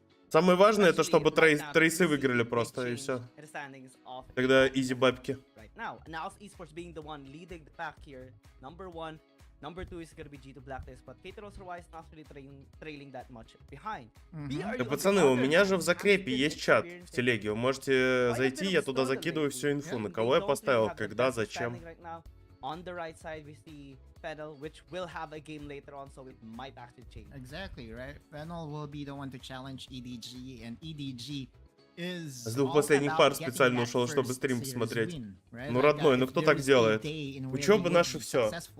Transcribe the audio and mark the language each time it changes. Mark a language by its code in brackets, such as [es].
[ru] Самое важное, это чтобы трейсы выиграли просто, и все. Тогда изи бабки. [en] Now, NAOS esports being the one leading the pack here. Number 1. Number 2 is gonna be G2 Blacklist, but Cateros-wise not really trailing that much behind. [ru] Так, пацаны, у меня же в закрепе есть чат в телеге. Вы можете зайти, я туда закидываю всю инфу, на кого я поставил, когда, зачем. [en] On the right side, we see Fennel, which will have a game later on, so it might actually change. Exactly, right? Fennel will be the one to challenge EDG, and EDG is [ru] С двух последних пар специально ушел, чтобы стрим посмотреть. Ну, родной, ну кто так делает? Учеба наше все.